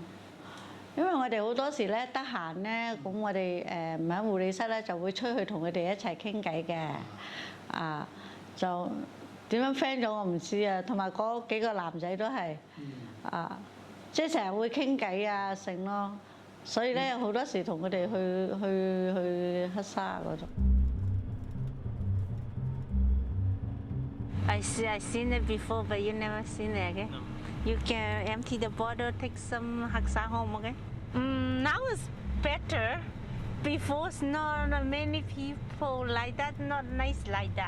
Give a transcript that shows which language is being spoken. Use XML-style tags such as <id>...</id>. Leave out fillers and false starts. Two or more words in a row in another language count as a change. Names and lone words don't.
<yue>因為我哋好多時咧得閒咧，咁我哋唔喺護理室咧就會出去同佢哋一齊傾偈嘅，就點樣 friend 咗我唔知啊。同埋嗰幾個男仔都係即係成日會傾偈啊剩咯。所以咧好多時同佢哋去黑沙嗰度。</yue> <en>I seen it before, but you never seen it again. No. You can empty the bottle, take some haksa home again. Now it's better. Before, it's not many people like that, not nice like that.</en>